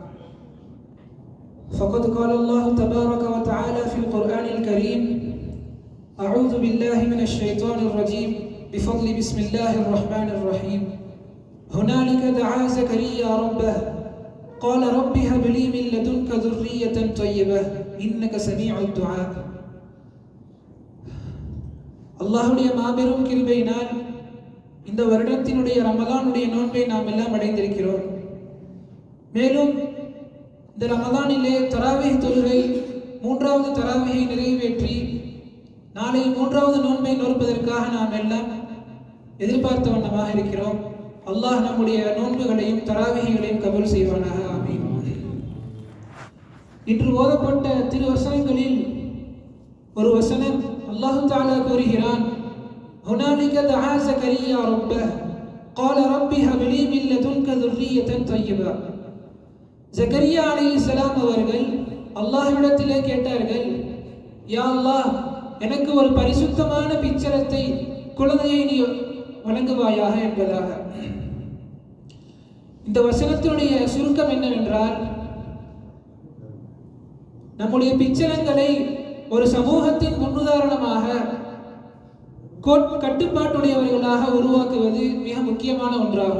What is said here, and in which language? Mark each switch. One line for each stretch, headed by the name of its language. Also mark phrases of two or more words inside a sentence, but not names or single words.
Arabic: فقد قال الله تبارك وتعالى في القرآن الكريم: أعوذ بالله من الشيطان الرجيم بفضل بسم الله الرحمن الرحيم. هنالك دعا زكريا ربه قال رب هب لي من لدنك ذرية طيبة إنك سميع الدعاء.
Tamil: அல்லாஹுடைய மாபெரும் கிருபையினால் இந்த வருடத்தினுடைய ரமலானுடைய நோன்பை நாம் எல்லாம் அடைந்திருக்கிறோம். மேலும் இந்த ரமலானிலே தராவீஹ் தொழுகை 3வது தராவீஹை நிறைவேற்றி நாளை 3வது நோன்பை நோற்பதற்காக நாம் எல்லாம் எதிர்பார்த்த வண்ணமாக இருக்கிறோம். அல்லாஹ் நம்முடைய நோன்புகளையும் தராவீஹைகளையும் கபூல் செய்வானாக. ஆமீன். இன்று ஓதப்பட்ட திருவசனங்களில் ஒரு வசனம் அல்லாஹ் தஆலா கூறுகிறான்:
Arabic: هنالك دعا زكريا ربه قال رب هب لي من لدنك ذرية طيبة.
Tamil: ஜக்கரியா அலைஹிஸ்ஸலாம் அவர்கள் அல்லாஹ்விடத்திலே கேட்டார்கள்,
Arabic: يا الله,
Tamil: எனக்கு ஒரு பரிசுத்தமான பிச்சரத்தை குழந்தையை நீ வழங்குவாயாக என்பதாக. இந்த வசனத்தினுடைய சுருக்கம் என்னவென்றால், நம்முடைய பிச்சரங்களை ஒரு சமூகத்தின் முன்னுதாரணமாக கட்டுப்பாட்டுடையவர்களாக உருவாக்குவது மிக முக்கியமான ஒன்றாகும்.